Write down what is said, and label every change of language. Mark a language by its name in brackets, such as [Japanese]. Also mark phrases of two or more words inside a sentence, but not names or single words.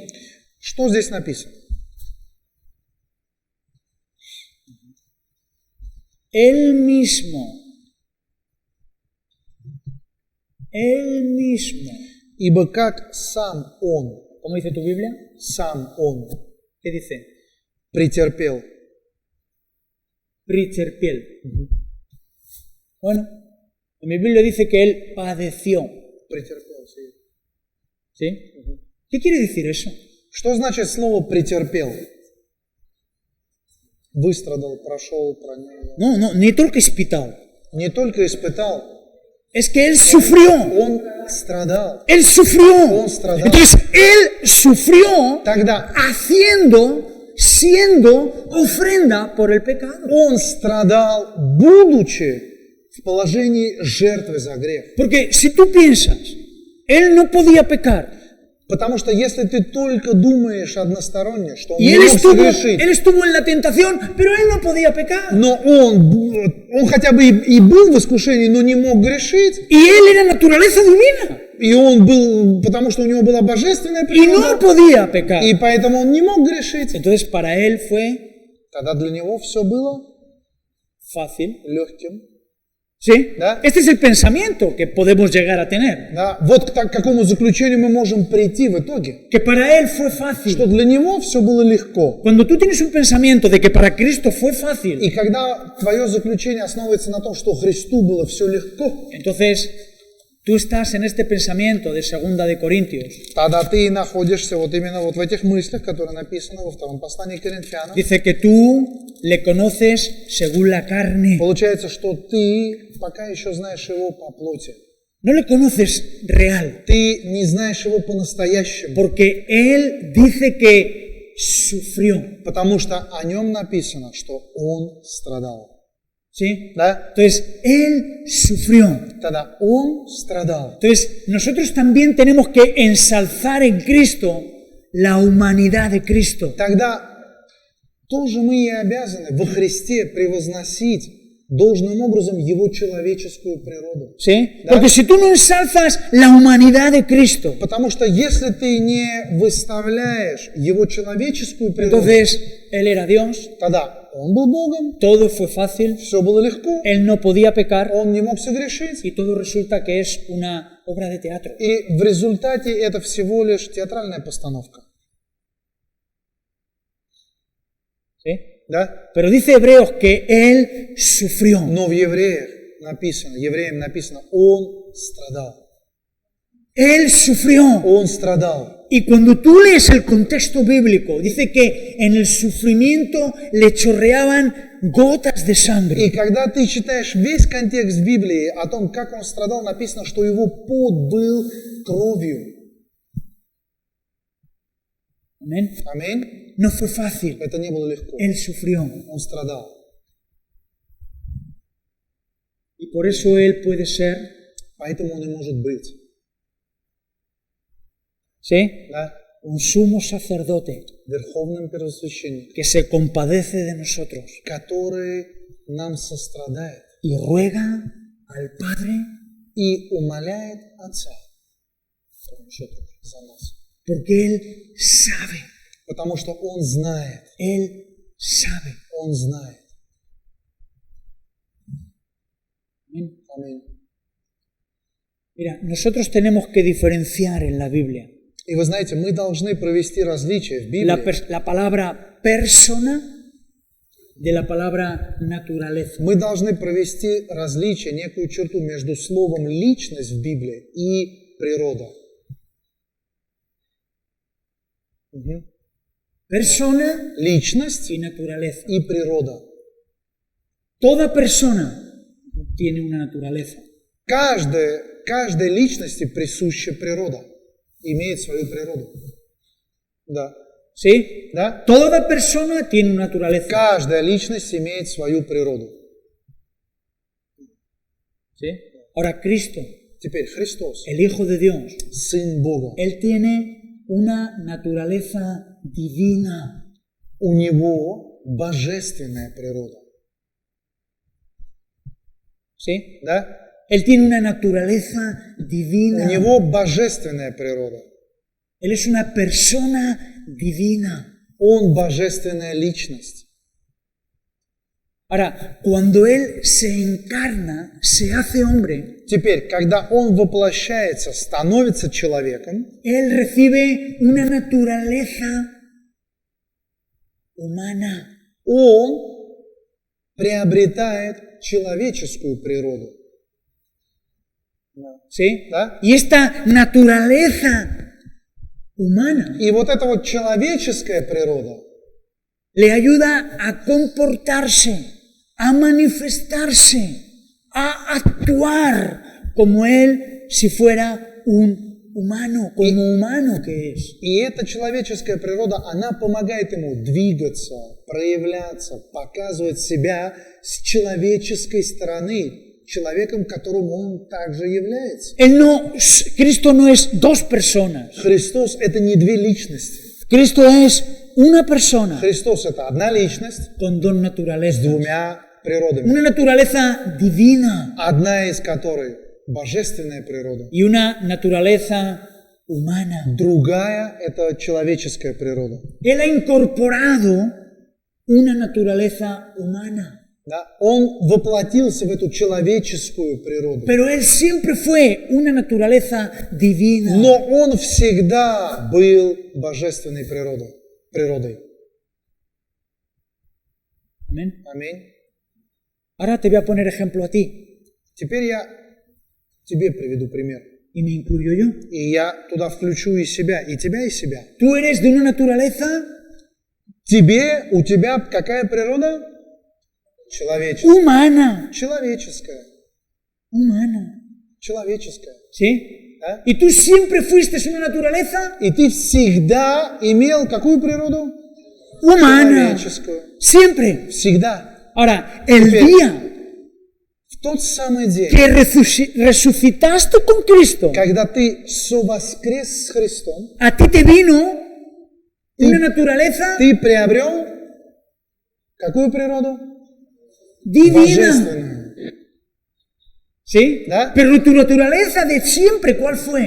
[Russian] Что здесь написано? [Spanish] Él mismo. [Russian] Ибо как сам Он, [Spanish] ¿Cómo dice tu Biblia? [Russian] сам Он [Spanish] ¿Qué dice? [Russian] претерпел. Preterpiel. [Spanish] Bueno, en mi Biblia dice que Él padeció. [Russian] Претерпел, sí. [Spanish] ¿Sí? ¿Qué quiere decir eso? [Russian] Что значит слово претерпел? Выстрадал, прошел, пронес. No, не только испытал. Не только испытал, [Spanish] Es que Él sufrió. [Russian] Он страдал. [Spanish] Él sufrió. [Russian] Он страдал. [Spanish] Entonces, Él sufrió [Russian] Тогда [Spanish] siendo ofrenda por el pecado. [Russian] Он страдал, будучи в положении жертвы за грех. [Spanish] Porque si tú piensas, Él no podía pecar. [Russian] Потому что если ты только думаешь односторонне, что Он [Spanish] Y [Russian] не [Spanish] él [Russian] мог согрешить, [Spanish] estuvo en la tentación, pero Él no podía pecar. [Russian] но он хотя бы и был в искушении, но не мог грешить, [Spanish] Y Él era naturaleza divina. [Russian] и он был, потому что у него была божественная [Spanish] Y no [Russian] природа, [Spanish] podía pecar. [Russian] и поэтому он не мог грешить. [Spanish] Entonces para Él fue [Russian] Тогда для него все было [Spanish] fácil. [Russian] легким. [Spanish] ¿Sí? [Russian] ¿Da? [Spanish] Este es el pensamiento que podemos llegar a tener. [Russian] Да? Вот к какому заключению мы можем прийти в итоге. [Spanish] Que para Él fue [Russian] Что [Spanish] fácil. [Russian] для него все было легко. [Spanish] Cuando tú tienes un pensamiento de que para Cristo fue fácil, [Russian] И когда твое заключение основывается на том, что Христу было все легко, [Spanish] entonces tú estás en este pensamiento de 2 de Corintios. [Russian] тогда ты находишься вот именно вот в этих мыслях, которые написаны во втором послании к Коринфянам. [Spanish] Dice que tú le conoces según la carne. [Russian] Получается, что ты пока еще знаешь его по плоти. [Spanish] No le conoces real. [Russian] Ты не знаешь его по-настоящему, [Spanish] Porque Él dice que sufrió. [Russian] потому что о нем написано, что он страдал. [Spanish] ¿Sí? [Russian] Да? [Spanish] Entonces, Él sufrió. [Russian] Тогда он страдал. [Spanish] Entonces, nosotros también tenemos que ensalzar en Cristo la humanidad de Cristo. [Russian] Тогда тоже мы и обязаны во Христе превозносить должным образом его человеческую природу. [Spanish] ¿Sí? [Russian] Да. [Spanish] Porque si tú no ensalzas la humanidad de Cristo, [Russian] Потому что если ты не выставляешь его человеческую природу, [Spanish] entonces Él era Dios, [Russian] тогда он был Богом, [Spanish] todo fue fácil, [Russian] все было легко, [Spanish] Él no podía pecar [Russian] он не мог согрешить. [Spanish] y todo resulta que es una obra de teatro. [Russian] И в результате это всего лишь театральная постановка. [Spanish] ¿Sí? [Russian] Да? [Spanish] Pero dice Hebreos que Él sufrió. [Russian] Но в евреям написано, он страдал. [Spanish] Él sufrió. [Russian] Он страдал. [Spanish] Y cuando tú lees el contexto bíblico, dice que en el sufrimiento le chorreaban gotas de [Russian] И [Spanish] sangre. [Russian] когда ты читаешь весь контекст Библии о том, как он страдал, написано, что его пот был кровью. [Spanish] Amén. [Russian] Аминь. [Spanish] No fue fácil. [Russian] Это не было легко. [Spanish] Él sufrió. [Russian] Он страдал. [Spanish] Y por eso Él puede ser, [Russian] Поэтому он и может быть. [Spanish] ¿sí? [Russian] Да? [Spanish] Un sumo sacerdote [Russian] Верховным первосвященником, [Spanish] que se compadece de nosotros [Russian] который нам сострадает [Spanish] y ruega al Padre [Russian] и умоляет Отца [Spanish] por nosotros, [Russian] за нас. [Spanish] porque Él sabe. [Russian] Потому что он знает. [Spanish] Él sabe. [Russian] Он знает. [Spanish] Amén. [Russian] Аминь. [Spanish] Mira, nosotros tenemos que diferenciar en la Biblia [Russian] И вы знаете, мы должны провести различие в Библии. [Spanish] la palabra persona de la palabra naturaleza. [Russian] Мы должны провести различие, некую черту между словом «личность» в Библии и природа. Мгм. [Spanish] Persona [Russian] Личность [Spanish] y naturaleza. [Russian] и природа. [Spanish] Toda persona tiene una naturaleza. [Russian] Каждой личности присуща природа, имеет свою природу. Да. [Spanish] ¿Sí? [Russian] Да? [Spanish] Toda persona tiene una naturaleza. [Russian] Каждая личность имеет свою природу. [Spanish] ¿Sí? Ahora Cristo, [Russian] Теперь Христос, [Spanish] el Hijo de Dios, [Russian] Сын Бога, [Spanish] Él tiene una naturaleza divina. [Russian] у Него божественная природа. [Spanish] ¿Sí? [Russian] Да? [Spanish] Él tiene una naturaleza [Russian] У [Spanish] divina. [Russian] Него божественная природа. [Spanish] Él es una persona divina. [Russian] Он божественная личность. [Spanish] Ahora, cuando Él se encarna, se hace hombre, [Russian] Теперь, когда Он воплощается, становится человеком, [Spanish] Él recibe una naturaleza humana. [Russian] Он приобретает человеческую природу. [Spanish] ¿Sí? [Russian] Да? [Spanish] Y esta naturaleza humana [Russian] И вот эта вот человеческая природа [Spanish] le ayuda a comportarse, a manifestarse, a actuar como Él si fuera un humano, como humano que es. [Russian] И эта человеческая природа, она помогает ему двигаться, проявляться, показывать себя с человеческой стороны, человеком, которым он также является. [Spanish] Cristo no es dos personas. [Russian] Христос – это не две личности. [Spanish] Cristo es una persona [Russian] Христос – это одна личность [Spanish] con dos [Russian] с [Spanish] naturalezas. [Russian] двумя природами, [Spanish] Una naturaleza divina [Russian] одна из которых – божественная природа, [Spanish] y una naturaleza humana. [Russian] другая – это человеческая природа. [Spanish] Él ha incorporado una naturaleza humana. [Russian] Да? Он воплотился в эту человеческую природу. [Spanish] Pero Él siempre fue una naturaleza divina. [Russian] Но он всегда был божественной природой. [Spanish] Amén. [Russian] Аминь. [Spanish] Ahora te voy a poner ejemplo a ti. [Russian] Теперь я тебе приведу пример. [Spanish] Y me incluyo yo. [Russian] И я туда включу и себя, и тебя, и себя. [Spanish] Tú eres de una naturaleza [Russian] У тебя какая природа? Человеческая. [Spanish] humana. [Russian] Человеческая. [Spanish] Humana. [Russian] Человеческая. [Spanish] ¿Sí? [Russian] Да? [Spanish] Y tú siempre fuiste una naturaleza [Russian] И ты всегда имел какую природу? [Spanish] humana. [Russian] Человеческую. [Spanish] Siempre. [Russian] Всегда. [Spanish] Ahora, el [Russian] Теперь. [Spanish] día [Russian] В тот самый день, [Spanish] que resucitaste con Cristo, [Russian] когда ты совоскрес с Христом, [Spanish] a ti te vino una naturaleza [Russian] ты приобрел какую природу? [Spanish] divina. [Russian] Божественную. [Spanish] ¿Sí? [Russian] ¿Da? [Spanish] Pero tu naturaleza de siempre, ¿cuál fue?